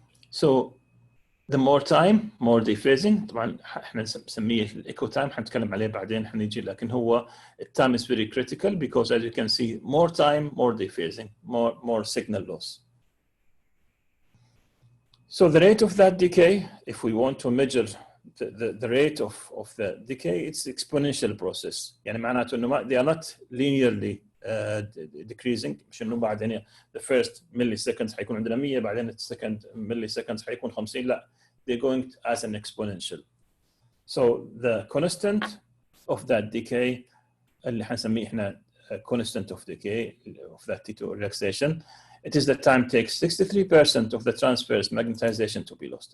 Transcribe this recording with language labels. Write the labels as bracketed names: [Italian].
[English] So the more time, more dephasing. [Arabic] طبعا احنا نسميه الايكو تايم حنتكلم عليه بعدين حنيجي, لكن هو [English] time is very critical because as you can see, more time, more dephasing, more signal loss. So the rate of that decay, if we want to measure the rate of the decay, it's exponential process. [Arabic] يعني معناته انه [English] they are not linearly decreasing. [Arabic] مش انه بعد هنا [English] the first milliseconds [Arabic] حيكون عندنا 100 بعدين [English] the second milliseconds [Arabic] حيكون 50. [English] لا, they're going as an exponential. So the constant of that decay [Arabic] اللي حنسميه احنا [English] constant of decay of that T2 relaxation, it is the time takes 63% of the transverse magnetization to be lost.